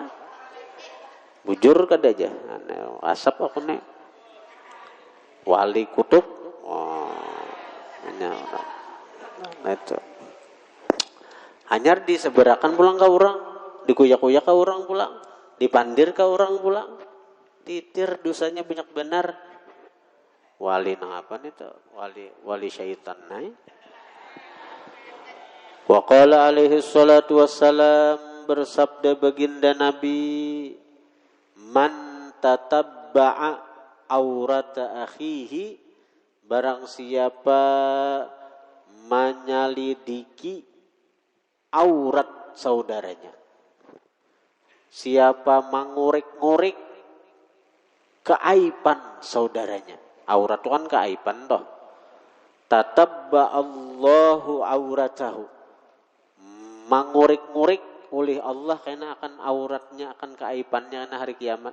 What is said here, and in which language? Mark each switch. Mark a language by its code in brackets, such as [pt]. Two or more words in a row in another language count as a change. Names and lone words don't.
[bjn] Bujur kada aja, kasap aku nih wali kutub, nah itu. Hanyar diseberakan pulang ke orang, dikuyak-kuyak ke orang pulang, dipandir ke orang pulang, titir dosanya banyak benar. Wali nang apa nih tuh? Wali syaitan naik. [ar] وقال عليه الصلاة والسلام, [id] bersabda baginda Nabi, [ar] من تتبع عورة أخيه, [id] barang siapa menyelidiki aurat saudaranya, siapa mengurik-ngurik keaiban saudaranya. Aurat itu kan keaiban toh. [ar] Tatabba Allahu auratahu, [id] mengurik-ngurik oleh Allah karena akan auratnya, akan keaibannya karena hari kiamat.